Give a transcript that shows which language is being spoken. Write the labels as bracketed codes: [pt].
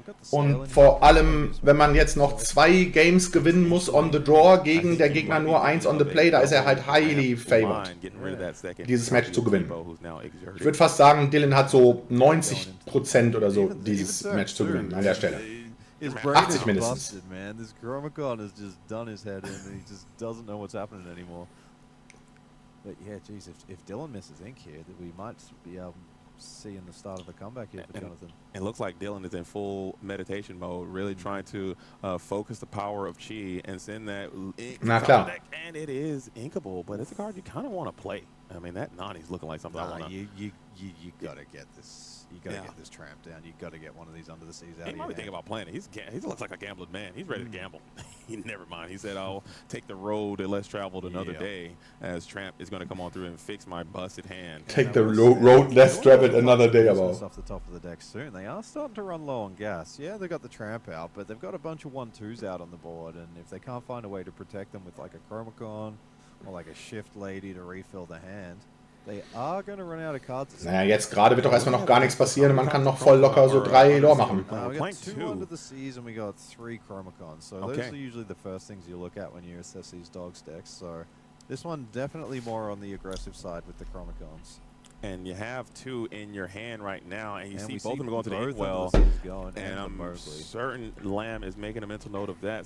[de] Und vor allem, wenn man jetzt noch 2 Games gewinnen muss [en] on the draw [de] gegen der Gegner nur 1 [en] on the play, [de] da ist er halt [en] highly favored, [de] dieses Match zu gewinnen. Ich würde fast sagen, Dillon hat so 90% oder so, dieses Match zu gewinnen an der Stelle. 80 mindestens. [en] This Chromacon has just done his head in and he just doesn't know what's happening anymore. But yeah, geez, if Dillon misses ink here, then we might be seeing the start of the comeback here for Jonathan. It looks like Dillon is in full meditation mode, really trying to focus the power of Chi and send that ink deck, and it is inkable, but it's a card you kind of want to play. I mean, that Nani's looking like something I want to... You gotta get this. You gotta get this Tramp down. You gotta get one of these Under the Seas out. He might be thinking about playing it. He looks like a gambling man. He's ready to gamble. Never mind. He said, "I'll take the road less traveled another day." As Tramp is going to come on through and fix my busted hand. Take the road less traveled another day. About off the top of the deck soon. They are starting to run low on gas. Yeah, they got the Tramp out, but they've got a bunch of 1/2s out on the board. And if they can't find a way to protect them with like a Chromacon or like a Shift Lady to refill the hand. They are going to run out of cards. [de] Naja, jetzt gerade wird doch erstmal noch gar nichts passieren und man kann noch voll locker so 3 Lore machen. [en] We got 2 Under the Seas and we got 3 Chromacons. So those are usually the first things you look at when you assess these Dogs decks. So this one definitely more on the aggressive side with the Chromacons. And you have 2 in your hand right now, and you see both of them going to the inkwell. And I'm certain Lam is making a mental note of that.